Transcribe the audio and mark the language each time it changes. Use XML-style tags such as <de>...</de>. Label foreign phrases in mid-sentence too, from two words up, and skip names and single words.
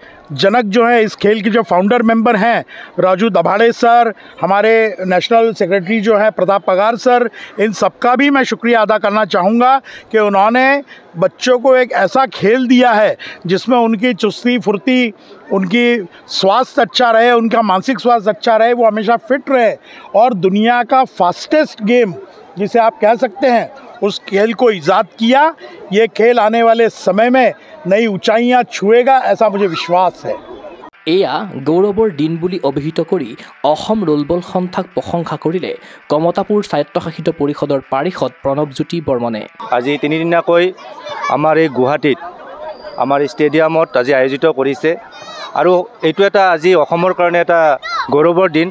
<hi>जनक जो है इस खेल के जो</hi> <en>founder member</en> <hi>हैं राजू दभाड़े सर, हमारे</hi> <en>national secretary</en> <hi>जो है प्रताप पगार सर, इन सबका भी मैं शुक्रिया अदा करना चाहूँगा कि उन्होंने बच्चों को एक ऐसा खेल दिया है जिसमें उनकी चुस्ती फुर्ती, उनकी स्वास्थ्य अच्छा रहे, उनका मानसिक स्वास्थ्य अच्छा रहे, वो हमेशा फिट रहे और दुनिया का</hi> <en>fastest game</en> <hi>जिसे आप कह सकते हैं उस खेल को ईजाद किया। ये खेल आने वाले समय में नई ऊंचाइयां छुएगा, ऐसा मुझे विश्वास है।</hi> <as>এয়া গৌৰৱৰ দিন বুলি অভিহিত কৰি অসম ৰোলবল সন্থাক প্ৰশংসা কৰিলে কমতাপুৰ স্বায়ত্তশাসিত পৰিষদৰ পাৰিষদ প্ৰণৱজ্যোতি বৰ্মনে। আজি তিনিদিনীয়াকৈ আমাৰ এই গুৱাহাটীত আমাৰ ষ্টেডিয়ামত আজি আয়োজিত কৰিছে আৰু এইটো এটা আজি অসমৰ কাৰণে এটা গৌৰৱৰ দিন।</as>